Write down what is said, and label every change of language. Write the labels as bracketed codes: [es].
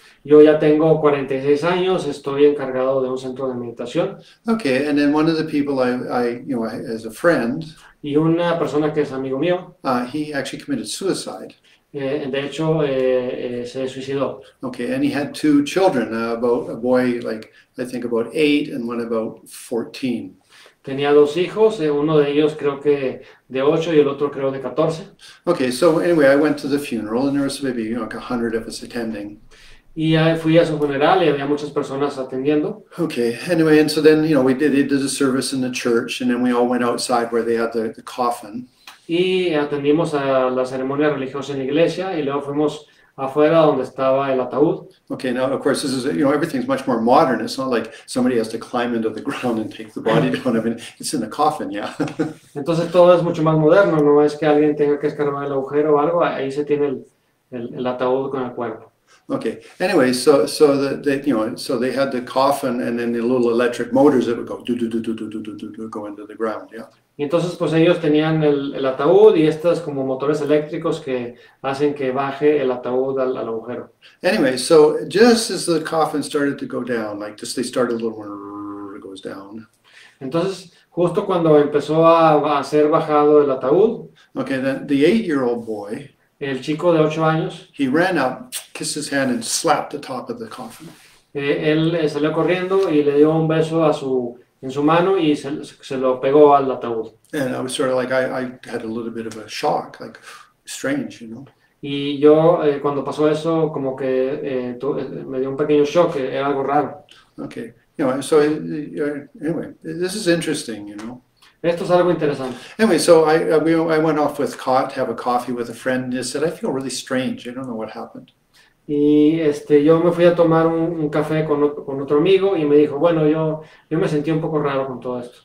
[es] Yo ya tengo 46 años, estoy encargado de un centro de meditación. [en] Okay, and then one of the people I as a friend, [es] Y una persona que es amigo mío, [en] he actually committed suicide. [es] de hecho, se suicidó. [en] Okay, and he had 2 children, about a boy like I think about 8 and one about 14. [es] Tenía 2 hijos, uno de ellos creo que de 8 y el otro creo de 14. [en] Okay, so anyway, I went to the funeral and there was maybe, you know, like 100 of us attending. [es] Y fui a su funeral y había muchas personas atendiendo. [en] Okay, anyway, and so then, you know, they did a service in the church and then we all went outside where they had the coffin. [es] Y atendimos a la ceremonia religiosa en la iglesia y luego fuimos afuera donde estaba el ataúd. [en] Okay, now of course this is, you know, everything's much more modern. It's not like somebody has to climb into the ground and take the body down. I mean, it's in a coffin, yeah. [es] Entonces todo es mucho más moderno, no es que alguien tenga que escarbar el agujero o algo, ahí se tiene el ataúd con el cuerpo. [en] Okay. Anyway, so they had the coffin and then the little electric motors that would go do do do do do do do do go into the ground. Yeah. [es] Y entonces pues ellos tenían el ataúd y estos como motores eléctricos que hacen que baje el ataúd al agujero. [en] Anyway, so just as the coffin started to go down, like just they started a little, it goes down. [es] Entonces, justo cuando empezó a ser bajado el ataúd, [en] Okay, then the 8-year-old boy, [es] el chico de 8 años, [en] he ran up, kissed his hand, and slapped the top of the coffin. [es] Él salió corriendo y le dio un beso en su mano y se lo pegó al ataúd. [en] And I was sort of like, I had a little bit of a shock, like strange, you know. [es] Y yo, cuando pasó eso, como que me dio un pequeño shock, era algo raro. [en] Okay, you know, so anyway, this is interesting, you know. [es] Esto es algo interesante. [en] Anyway, so I went off with to have a coffee with a friend, and he said, I feel really strange. I don't know what happened. [es] Y yo me fui a tomar un café con otro amigo y me dijo, bueno, yo me sentí un poco raro con todo esto.